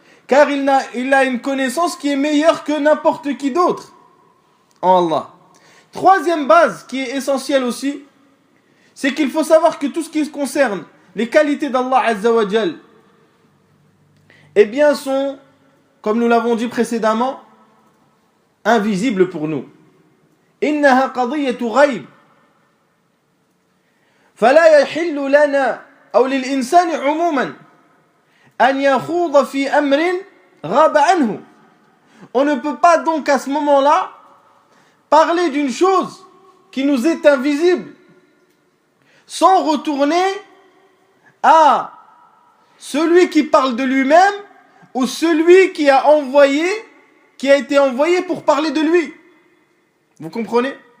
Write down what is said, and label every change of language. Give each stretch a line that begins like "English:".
French: Car il a une connaissance qui est meilleure que n'importe qui d'autre en Allah. Troisième base qui est essentielle aussi, c'est qu'il faut savoir que tout ce qui concerne les qualités d'Allah Azza wa Jal, eh bien sont, comme nous l'avons dit précédemment, invisibles pour nous.
Arabic: إنها قضية غيب فلا يحل لنا أو للإنسان عموما أن يخوض في أمر غاب عنه.
French: On ne peut pas donc à ce moment-là parler d'une chose qui nous est invisible sans retourner à celui qui parle de lui-même ou celui qui a été envoyé pour parler de lui. Vous comprenez?